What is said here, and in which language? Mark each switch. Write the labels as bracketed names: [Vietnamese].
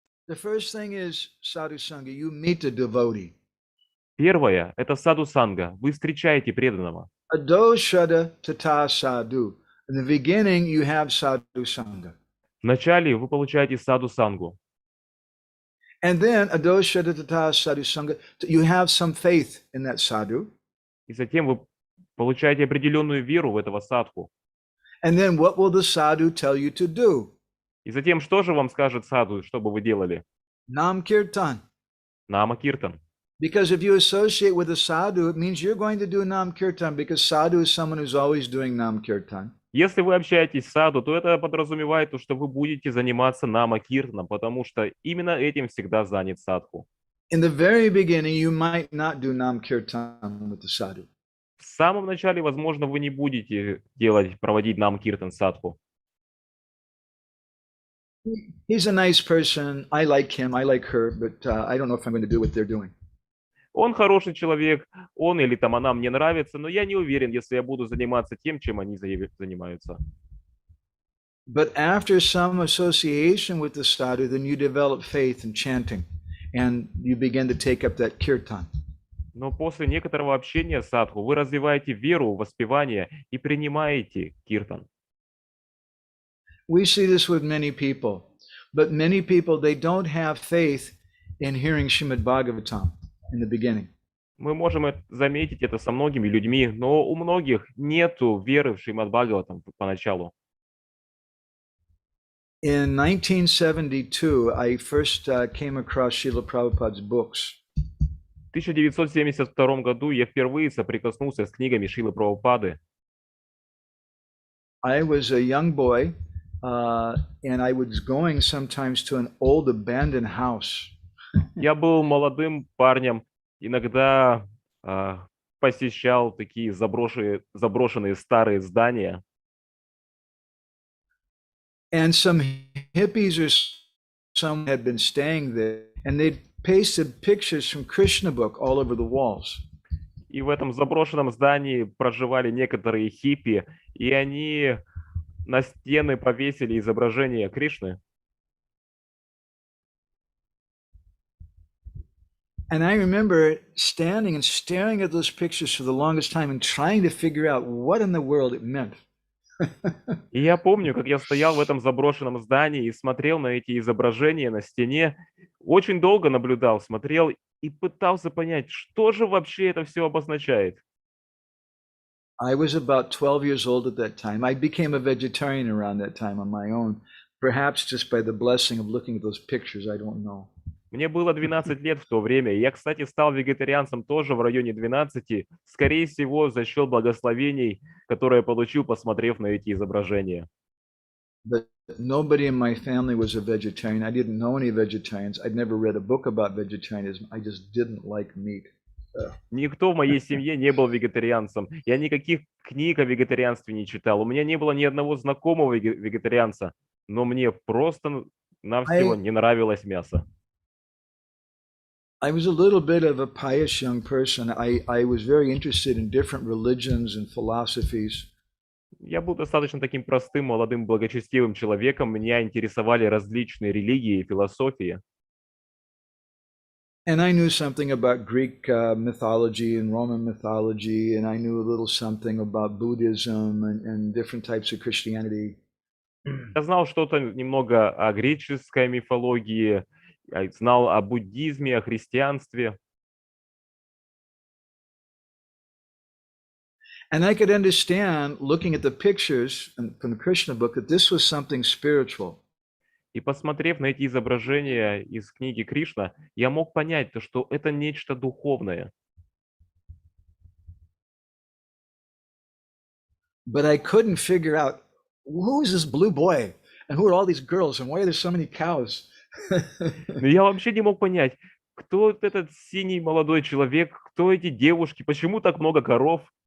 [English] The first thing is sadhu-sanga. You meet the devotee. [Russian] Первое – это саду-санга. Вы встречаете преданного. [Sanskrit] Adoshada tata sadhu. [English] In the beginning, you have sadhu-sanga. [Russian] Вначале вы получаете саду-сангу. [English] And then, [Sanskrit] adoshada tata sadhu-sanga, [English] you have some faith in that sadhu. [Russian] И затем вы получаете определенную веру в этого садху. [English] And then, what will the sadhu tell you to do? [Russian] И затем, что же вам скажет саду, что бы вы делали? [English] Nam kirtan. [Russian] Нама киртан. [English] Because if you associate with a sadhu, it means you're going to do nam kirtan, because sadhu is someone who's always doing nam kirtan. [Russian] Если вы общаетесь с саду, то это подразумевает то, что вы будете заниматься нама киртаном, потому что именно этим всегда занят садху. [English] In the very beginning, you might not do nam kirtan with the sadhu. [Russian] В самом начале, возможно, вы не будете проводить нам киртан садху. [English] He's a nice person. I like him. I like her, but I don't know if I'm going to do what they're doing. [Russian] Он хороший человек, он или там она мне нравится, но я не уверен, если я буду заниматься тем, чем они занимаются. [English] But after some association with the sadhu, then you develop faith in chanting, and you begin to take up that kirtan. [Russian] Но после некоторого общения с садху вы развиваете веру в воспевание и принимаете киртан. [English] We see this with many people, but many people, they don't have faith in hearing Srimad Bhagavatam in the beginning. [Russian] Мы можем заметить это со многими людьми, но у многих нету веры в Шримад Бхагаватам поначалу. [English] In 1972, I first came across Srila Prabhupada's books. [Russian] В 1972 году я впервые соприкоснулся с книгами Шрилы Прабхупады. [English] I was a young boy, and I was going sometimes to an old abandoned house. [Russian] Я был молодым парнем, иногда посещал такие заброшенные старые здания. [English] And some hippies or some had been staying there, and they'd pasted pictures from Krishna book all over the walls. [Russian] И в этом заброшенном здании проживали некоторые хиппи, и они на стены повесили изображение Кришны. [English] And I remember standing and staring at those pictures for the longest time and trying to figure out what in the world it meant. [Russian] И я помню, как я стоял в этом заброшенном здании и смотрел на эти изображения на стене, очень долго наблюдал, смотрел и пытался понять, что же вообще это все обозначает. [English] I was about 12 years old at that time. I became a vegetarian around that time on my own, perhaps just by the blessing of looking at those pictures, I don't know. [Russian] Мне было 12 лет в то время, и я, кстати, стал вегетарианцем тоже в районе 12, скорее всего, за счет благословений, которые я получил, посмотрев на эти изображения. [English] But nobody in my family was a vegetarian. I didn't know any vegetarians. I'd never read a book about vegetarianism. I just didn't like meat. [Russian] Никто в моей семье не был вегетарианцем. Я никаких книг о вегетарианстве не читал. У меня не было ни одного знакомого вегетарианца, но мне просто-навсего не нравилось мясо. [English] I was a little bit of a pious young person. I was very interested in different religions and philosophies. [Russian] Я был достаточно таким простым, молодым, благочестивым человеком. Меня интересовали различные религии и философии. [English] And I knew something about Greek mythology and Roman mythology, and I knew a little something about Buddhism and different types of Christianity. [Russian] Я знал что-то немного о греческой мифологии, знал о буддизме, о христианстве. [English] And I could understand, looking at the pictures from the Krishna book, that this was something spiritual. [Russian] И посмотрев на эти изображения из книги Кришна, я мог понять, то, что это нечто духовное. [English] But I couldn't figure out, who is this blue boy? And who are all these girls? And why are there so many cows? [Russian] Но я вообще не мог понять, кто этот синий молодой человек, кто эти девушки, почему так много коров.